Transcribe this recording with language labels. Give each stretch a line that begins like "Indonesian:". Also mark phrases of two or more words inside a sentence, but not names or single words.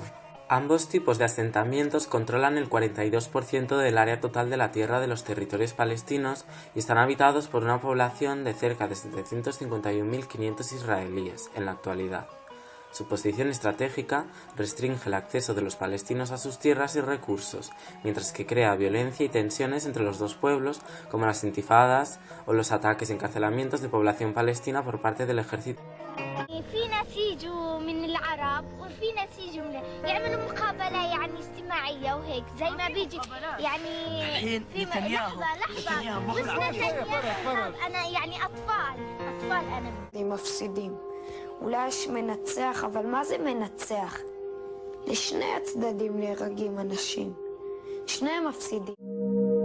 Spanish: Ambos tipos de asentamientos controlan el 42% del área total de la tierra de los territorios palestinos y están habitados por una población de cerca de 751.500 israelíes en la actualidad. Su posición estratégica restringe el acceso de los palestinos a sus tierras y recursos, mientras que crea violencia y tensiones entre los dos pueblos, como las intifadas o los ataques y encarcelamientos de población palestina por parte del ejército.
Arabic: في ناس يجوا من العرب وفي ناس يجوا يعملوا مقابلة يعني اجتماعية وهيك زي ما بيجي يعني في لحظة مش نتنياهو أنا يعني أطفال أنا
Hebrew: מפסידים. אולי יש מנצח, אבל מה זה מנצח? לשני הצדדים נהרגים אנשים. שניהם מפסידים.